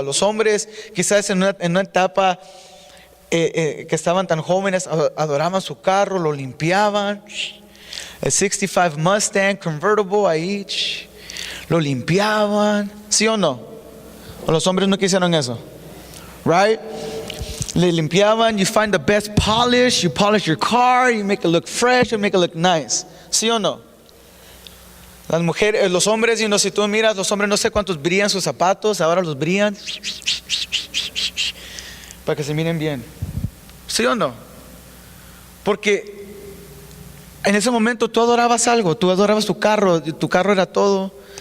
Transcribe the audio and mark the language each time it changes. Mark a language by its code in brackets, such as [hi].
[es] Los hombres quizás en una etapa que estaban tan jóvenes, adoraban su carro, lo limpiaban. El 65 Mustang convertible ahí, lo limpiaban, ¿sí o no? O los hombres no quisieron eso, [en] right? [es] Le limpiaban, [en] you find the best polish, you polish your car, you make it look fresh, you make it look nice, [es] ¿sí o no? Las mujeres, los hombres, si tú miras, los hombres no sé cuántos brillan sus zapatos, ahora los brillan para que se miren bien, ¿sí o no? Porque en ese momento tú adorabas algo, tú adorabas tu carro era todo.